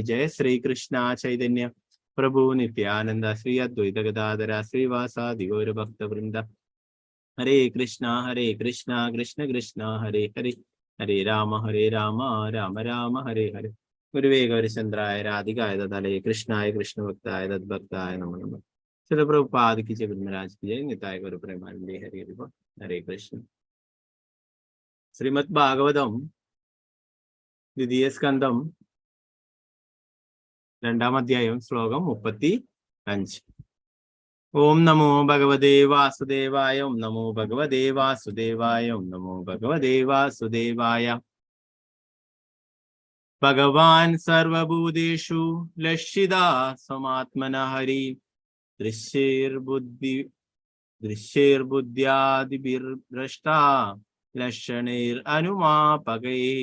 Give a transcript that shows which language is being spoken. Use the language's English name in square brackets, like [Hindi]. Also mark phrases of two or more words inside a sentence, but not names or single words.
[Sanskrit] ജയ ശ്രീകൃഷ്ണ ചൈതന്യ പ്രഭു നിത്യാനന്ദ ശ്രീ അദ്വൈത ഗദാധര ശ്രീവാസാദി ഗൗരഭക്തവൃന്ദ. ഹരേ കൃഷ്ണ കൃഷ്ണ കൃഷ്ണ ഹരേ ഹരേ ഹരേ രാമ രാമ രാമ ഹരേ ഹരേ. ഗുരുവേ ഗൗരചന്ദ്രായ രാധികായ തലേ കൃഷ്ണായ കൃഷ്ണഭക്തായ തദ്ഭക്തായ നമോ നമഃ. [Hindi] श्रील प्रभुपाद की जय महाराज की जय. [Sanskrit] निताय गुरु प्रेमानंदे हरे हरे हरे कृष्ण. श्रीमद् भागवतम द्वितीय स्कंदम [Malayalam] രണ്ടാം അധ്യായം ശ്ലോകം 35. [Sanskrit] ഓം നമോ ഭഗവതേ വാസുദേവായ. ഓം നമോ ഭഗവതേ വാസുദേവായ. ഓം നമോ ഭഗവതേ വാസുദേവായ. ഭഗവാൻ സർവഭൂതേഷു ലക്ഷിതാ സമാത്മന ഹരി ദൃശ്യേർബുദ്ധ്യാദിഭിർഭ്രഷ്ടാ ലക്ഷണൈരനുമാപകൈ.